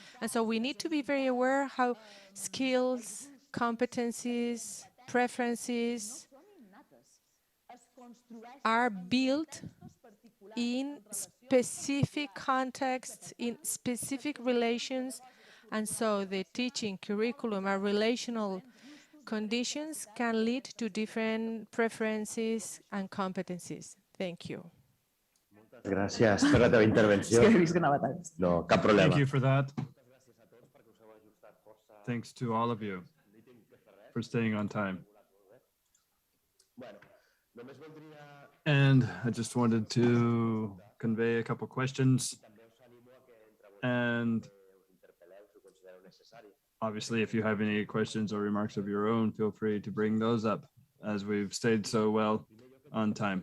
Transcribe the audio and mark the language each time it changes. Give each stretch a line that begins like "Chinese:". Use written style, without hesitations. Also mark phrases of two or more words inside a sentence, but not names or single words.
English: And so we need to be very aware how skills, competencies, preferences are built in specific contexts, in specific relations. And so the teaching curriculum and relational conditions can lead to different preferences and competencies. Thank you.
Catalan: Gràcies per la teva intervenció. No, cap problema.
English: Thank you for that. Thanks to all of you for staying on time. And I just wanted to convey a couple questions. And obviously, if you have any questions or remarks of your own, feel free to bring those up, as we've stayed so well on time.